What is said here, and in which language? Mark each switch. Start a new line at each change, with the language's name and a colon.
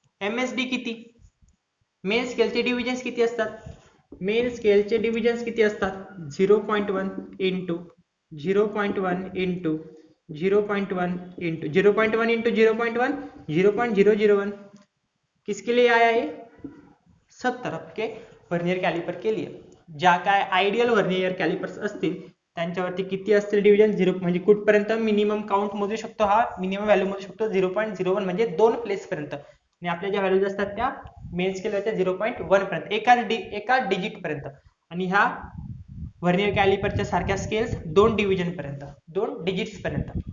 Marathi: MSD किती, main स्केलचे divisions किती असतात, मेन स्केलचे डिव्हिजन्स किती असतात 0.1 इंटू 0.1 इंटू 0.1 इंटू 0.1 इंटू 0.1 0.001.
Hindi: किसके लिए आया ये, सब तरफ के व्हर्नियर कॅलिपर के लिए.
Marathi: ज्या काय आयडियल व्हर्नियर कॅलिपर्स असतील त्यांच्यावरती किती असतील डिव्हिजन 0, म्हणजे कुठपर्यंत मिनिमम काउंट मोजू शकतो, हा मिनिमम व्हॅल्यू मोजू शकतो 0.01 म्हणजे 2 प्लेस पर्यंत. आणि आपल्या ज्या व्हॅल्यूज असतात त्या मेन स्केलच्या 0.1 पर्यंत, एका डिजिट पर्यंत. आणि ह्या व्हर्नियर कॅलिपरच्या सारख्या स्केल्स 2 डिव्हिजन पर्यंत, 2 डिजिट्स पर्यंत.